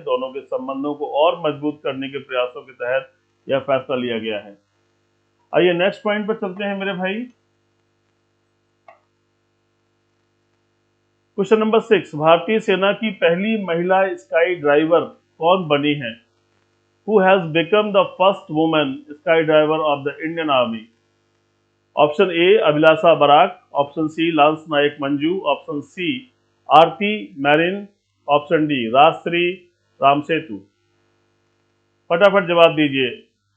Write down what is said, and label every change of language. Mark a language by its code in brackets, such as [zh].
[hi] दोनों के संबंधों को और मजबूत करने के प्रयासों के तहत यह फैसला लिया गया है। आइए नेक्स्ट पॉइंट पर चलते हैं मेरे भाई। क्वेश्चन नंबर 6, भारतीय सेना की पहली महिला स्काई ड्राइवर कौन बनी है? [en] Who has become the first woman skydiver of the Indian Army? [hi] Option A Abhilasha Barack, option C lance Nayak Manju, option C Aarti marine, option D Rajshree Ram Setu. फटाफट जवाब दीजिए।